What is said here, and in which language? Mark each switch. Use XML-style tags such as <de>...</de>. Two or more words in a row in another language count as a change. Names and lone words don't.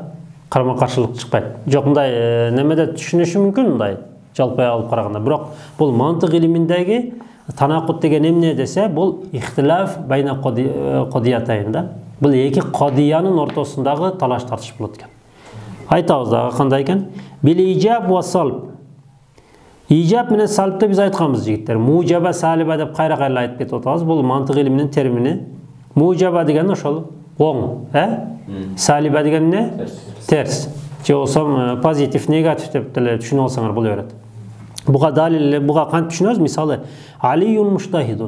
<ky>Карама-каршылык чыкпайт. Жок, мындай немеде түшүнүшү мүмкүн мындай жалпы алып караганда. Бирок бул мантык илиминдеги танакут деген эмне десе, бул</ky> <ar>اختلاف بين قضيتين</ar> <ky>да. Бул эки кодиянын ортосундагы талаш тартыш болот экен. Айтабыз дагы кандай экен?</ky> <ar>بالإيجاب والسلب.</ar> <ky>Ижаб менен салбты биз айтканбыз жигиттер.</ky> <ar>موجبة سالبة</ar> <ky>деп кайра-кайра айтып кетип атабыз. Бул мантык илиминин термини. Мужаба деген ошол оң, салиба деген эмне? Терс. Же болсо позитив, негатив деп деле түшүнүп алсаңар боло берет. Буга далил, буга кантип түшүнөбүз? Мисалы,</ky> <ar>علي مجتهد.</ar>